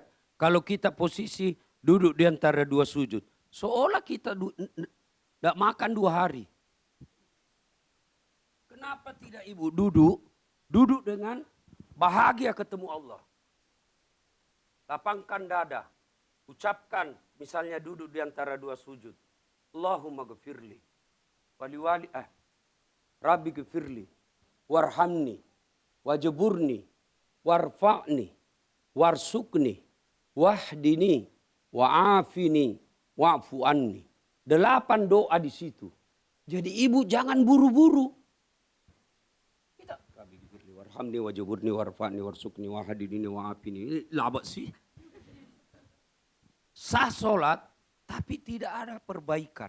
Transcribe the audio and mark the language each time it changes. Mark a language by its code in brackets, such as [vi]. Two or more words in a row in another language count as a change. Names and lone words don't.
[id] Kalau kita posisi duduk di antara dua sujud, seolah kita enggak makan 2 hari. Kenapa tidak ibu duduk dengan bahagia ketemu Allah. Lapangkan dada, ucapkan misalnya duduk di antara 2 sujud. [ar] اللهم اغفر لي، رب اغفر لي، وارحمني، واجبرني، وارفعني، وارزقني، واهدني، وعافني، واعف عني. [id] 8 doa di situ. Jadi ibu jangan buru-buru. [ar] رب اغفر لي، وارحمني، واجبرني، وارفعني، وارزقني، واهدني، وعافني. [id] Ini labat sih. Sah sholat, tapi tidak ada perbaikan.